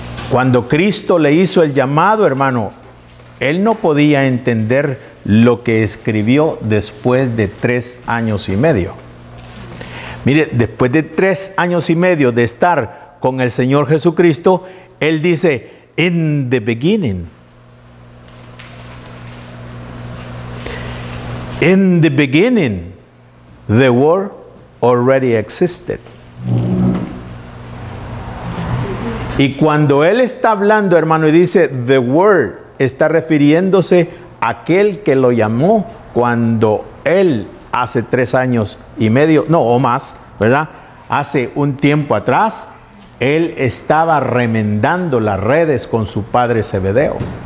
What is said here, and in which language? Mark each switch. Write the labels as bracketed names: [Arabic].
[Spanish] Cuando Cristo le hizo el llamado, hermano, él no podía entender lo que escribió después de 3 años y medio. Mire, después de 3 años y medio de estar con el Señor Jesucristo, él dice, [English] in the beginning. In the beginning, the Word already existed. [Spanish] Y cuando él está hablando, hermano, y dice [English] the Word, [Spanish] está refiriéndose a aquel que lo llamó cuando él hace 3 años y medio, no, o más, ¿verdad? Hace un tiempo atrás, él estaba remendando las redes con su padre Zebedeo.